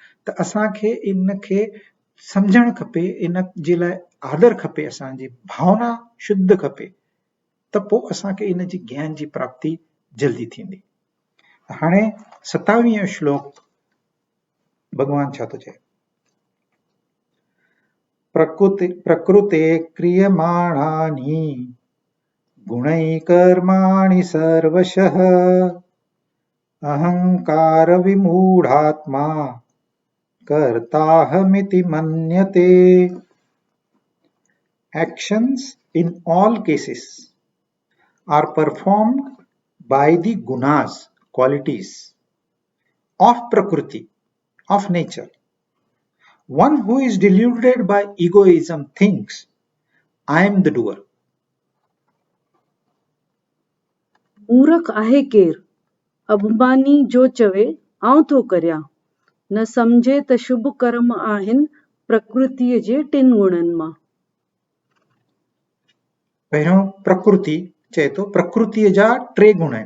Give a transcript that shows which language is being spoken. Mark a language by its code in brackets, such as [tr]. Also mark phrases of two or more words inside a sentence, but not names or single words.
[sd] त असांखे इन खे सम्झणु खपे, इन जे लाइ आदर खपे, असांजी भावना शुद्ध खपे, त पोइ असांखे इन जी ज्ञान जी प्राप्ति जल्दी थींदी। हाणे 27वें श्लोक भॻवान छा थो चए? [sa] प्रकृते क्रियमाणानि गुणैः कर्माणि सर्वशः अहंकार विमूढ़ात्मा कर्ताहमिति मन्यते। [en] Actions in all cases are performed by the gunas, qualities of prakriti, of nature. One who is deluded by egoism thinks, I am the doer. [sd] मूर्ख आहे केर अभिमानी जो चवे आउं थो करियां, न सम्झे त शुभ कर्म आहिनि प्रकृतीअ जे टिन गुणनि मां। पहिरियों प्रकृति चए थो, प्रकृतीअ जा 3 गुण आहिनि।